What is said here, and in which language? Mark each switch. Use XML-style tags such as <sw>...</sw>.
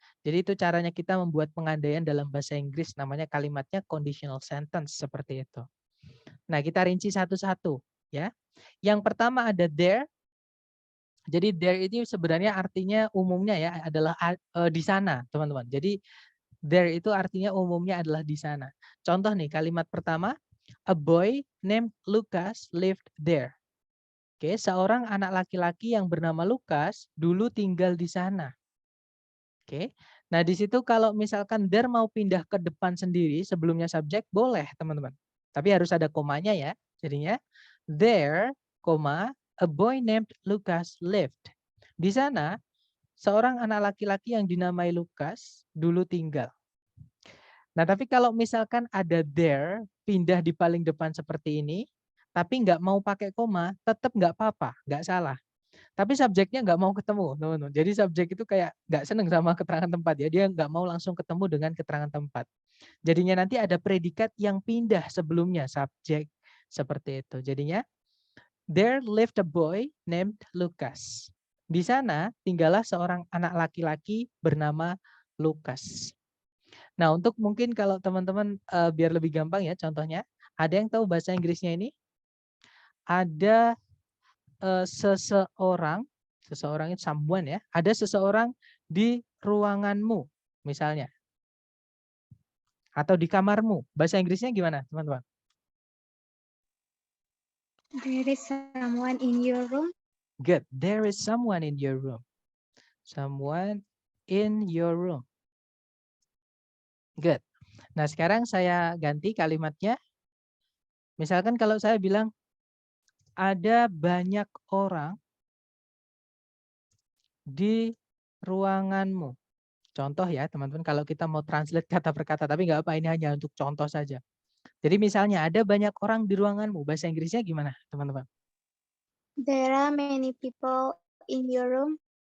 <id>Jadi itu caranya kita membuat pengandaian dalam bahasa Inggris, namanya kalimatnya conditional sentence seperti itu. Nah, kita rinci satu-satu ya. Yang pertama ada there. Jadi there ini sebenarnya artinya umumnya ya adalah di sana, teman-teman. Jadi there itu artinya umumnya adalah di sana. Contoh nih kalimat pertama,</id> <en>a boy named Lucas lived there.</en> <id>Oke, seorang anak laki-laki yang bernama Lucas dulu tinggal di sana. Oke. Nah, di situ kalau misalkan there mau pindah ke depan sendiri sebelumnya subjek boleh, teman-teman. Tapi harus ada komanya ya.</id> <en>Jadinya there, a boy named Lucas lived.</en> <id>Di sana, seorang anak laki-laki yang dinamai Lucas dulu tinggal. Nah, tapi kalau misalkan ada there, pindah di paling depan seperti ini, tapi nggak mau pakai koma, tetap nggak apa-apa, nggak salah. Tapi subjeknya nggak mau ketemu, teman-teman. Jadi subjek itu kayak nggak seneng sama keterangan tempat ya, dia nggak mau langsung ketemu dengan keterangan tempat. Jadinya nanti ada predikat yang pindah sebelumnya subjek, seperti itu.</id> <en>Jadinya, there lived a boy named Lucas.</en> <id>Di sana tinggallah seorang anak laki-laki bernama Lucas. Nah, untuk mungkin kalau teman-teman biar lebih gampang ya contohnya, ada yang tahu bahasa Inggrisnya ini? Ada seseorang itu someone ya, ada seseorang di ruanganmu misalnya. Atau di kamarmu. Bahasa Inggrisnya gimana, teman-teman?</id> <en>There is someone in your room. Good. There is someone in your room. Someone in your room. Good.</en> <id>Nah, sekarang saya ganti kalimatnya. Misalkan kalau saya bilang ada banyak orang di ruanganmu. Contoh ya, teman-teman, kalau kita mau translate kata per kata, tapi nggak apa, ini hanya untuk contoh saja. Jadi misalnya ada banyak orang di ruanganmu, bahasa Inggrisnya gimana, teman-teman?</id> <en>There are many people in your room.</en>